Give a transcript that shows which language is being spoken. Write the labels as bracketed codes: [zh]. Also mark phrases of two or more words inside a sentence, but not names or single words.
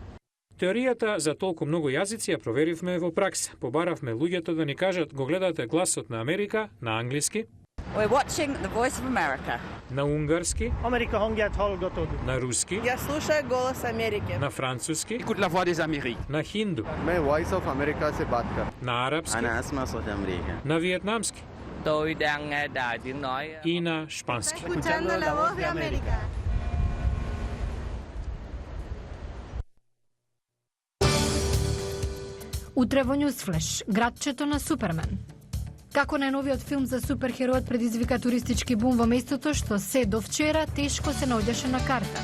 [mk] Теоријата за толку многу јазици ја проверивме во пракса. Побаравме луѓето да ни кажат го гледате Гласот на Америка на англиски, [en] We're watching The Voice of America. [mk] на унгарски, на руски, [ru] Ја слушај Голос Америке. [mk] на француски, [fr] Écoute la voix des Amériques. [mk] на хинду, [hi] मैं वॉइस ऑफ अमेरिका से बात कर [mk] на арапски, на виетнамски [vi] Tôi đang nghe đài tiếng nói. [mk] и на шпански. [es] Escuchando la voz de América. [mk] Утре во Ньюсфлеш, градчето на Супермен. Како најновиот филм за суперхеројот предизвика туристички бум во местото што се до вчера тешко се наоѓаше на карта.